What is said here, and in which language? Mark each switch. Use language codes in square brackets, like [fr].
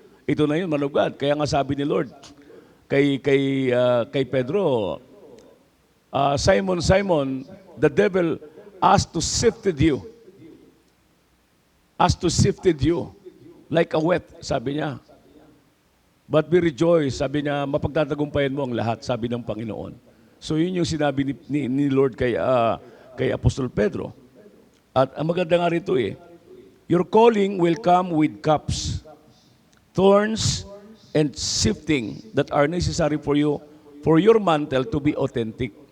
[tl] Ito na yun, man of God. Kaya nga sabi ni Lord kay Pedro, Simon, Simon, [en] the devil asked to sifted you. Asked to sifted you like a wheat, [tl] sabi niya. [en] But be rejoice, [tl] sabi niya, mapagtatagumpayan mo ang lahat, sabi ng Panginoon. So yun yung sinabi ni Lord kay Apostol Pedro. At ang maganda nga rito [en] your calling will come with cups, thorns, and sifting that are necessary for you, for your mantle to be authentic.